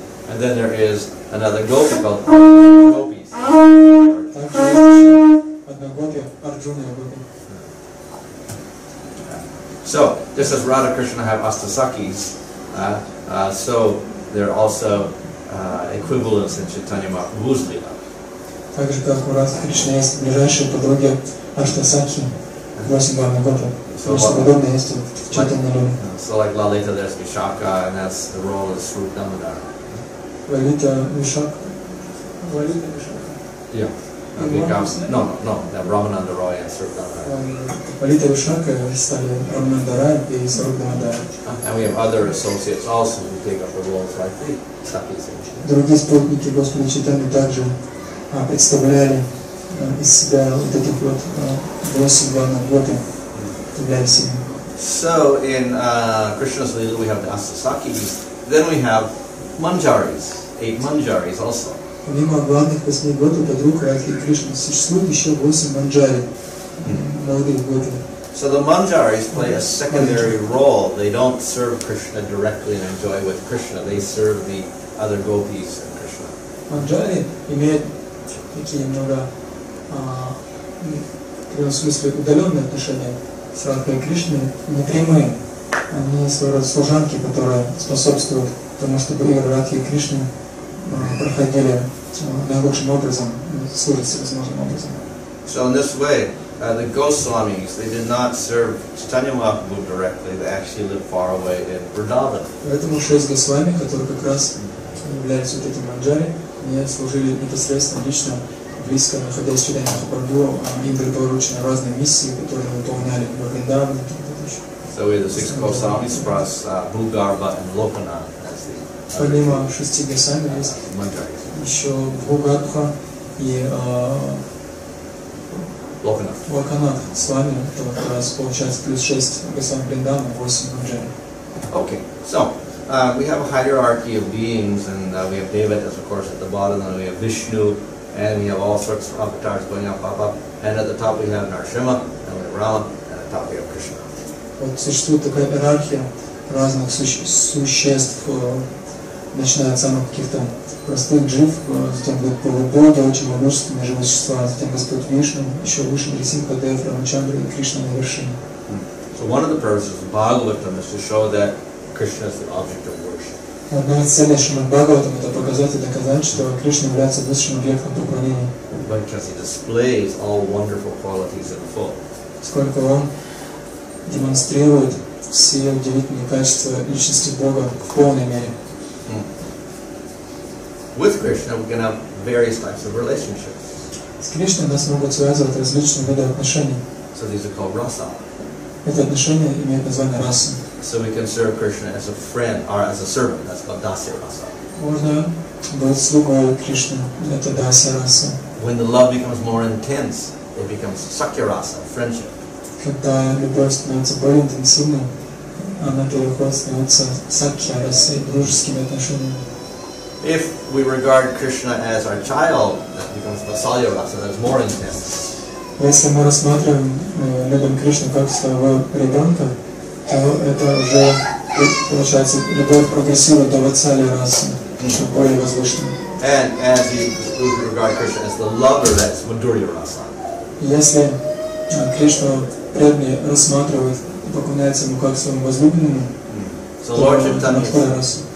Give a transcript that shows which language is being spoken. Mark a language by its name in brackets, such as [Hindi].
[English] And then there is another gopi called Gopis. [Russian] Также есть еще одна гопи, Арджуна гопи. [English] So, just as Radha Krishna have Astasakis, so there are also equivalents in Chaitanya Mahaprabhu's Lila. [Russian] Так же, как у Радхи Кришны есть ближайшие подруги Аштасакхи, 8 главных гопи. Очень подобное есть в Чайтаньи Лиле. [English] So like Lalita, there's Vishaka, and that's the role of Srup Damodar. [Russian] Лалита Вишака. Лалита Вишака. [English] Yeah. No, Ramananda Roy and Srup Damodar. [Russian] Лалита Вишака стали Рамананда Рай и Сруп Дамодар. [English] And we have other associates also who take up the roles like the Sakis. [Russian] Другие спутники Господа Чайтаньи также представляли из себя вот этих вот 8 главных гопи, являлись ими. [English] So in Krishna's Lila we have the Astasakis, then we have Manjaris, 8 Manjaris also. [Russian] Помимо главных 8 гопи подруг Радхи Кришны существует еще 8 манджари. молодых гопи. [English] So the manjaris play a secondary role. They don't serve Krishna directly and enjoy with Krishna. They serve the other gopis and Krishna. [Russian] Манджари имеют такие немного, в прямом смысле, удаленные отношения с Радхой Кришной, не прямые. Они своего рода служанки, которые способствуют тому, чтобы игры Радхи и Кришны проходили наилучшим образом, служат всевозможным образом. [English] So in this way, the Goswamis, they did not serve Chaitanya Mahaprabhu directly. They actually lived far away in Vrindavan. [Russian] Поэтому 6 Госвами, которые как раз являются вот этим манджари, они служили непосредственно, лично, близко, находясь в Чайтанья Махапрабху, им были поручены разные миссии, которые выполняли во Вриндаване. [English] So we have the 6 Goswamis plus Bhugarva and Lokanath. [Russian] Помимо 6 Госвами есть еще Бхугарбха и Локанат Свами, это как раз получается плюс 6 Госвами Вриндавана, 8 манджари. [English] Okay, so we have a hierarchy of beings, and we have Devatas, of course, at the bottom, and we have Vishnu, and we have all sorts of avatars going up, and at the top we have Narasimha, and we have Rama, and at the top we have Krishna. [Russian] Вот существует такая иерархия разных существ, начиная от самых каких-то простых джив, затем будут полубоги, очень могущественные живые существа, затем Господь Вишну, еще выше Нрисимха, Дев, Рамачандра и Кришна на вершине. [English] So one of the purposes of Bhagavatam is to show that Krishna is the object of worship. [Russian] Одна из целей Шримад Бхагаватам — это показать и доказать, что Кришна является высшим объектом поклонения. [English] Because he displays all wonderful qualities in full. [Russian] Сколько он демонстрирует все удивительные качества личности Бога в полной мере. [English] With Krishna, we can have various types of relationships. [Russian] С Кришной нас могут связывать различные виды отношений. [English] So these are called rasa. [Russian] Это отношение имеет название раса. [English] So we can serve Krishna as a friend or as a servant. That's called dasya rasa. [Russian] Можно быть слугой Кришны. Это дасya раса. [English] When the love becomes more intense, it becomes sakya rasa, friendship. [Russian] Когда любовь становится более интенсивной, она переходит, становится сакья расой, дружескими отношениями. [English] If we regard Krishna as our child, that becomes vasalya rasa, that's more intense. [Russian] Если мы рассматриваем, любим Кришну как своего ребенка, то это уже, получается, любовь прогрессирует до ватсалия расы, еще более возвышенной. [English] And as we regard Krishna as the lover, that's madhurya rasa. [Russian] Если Кришну преданный рассматривает и поклоняется ему как своему возлюбленному, So то Madhurya раса.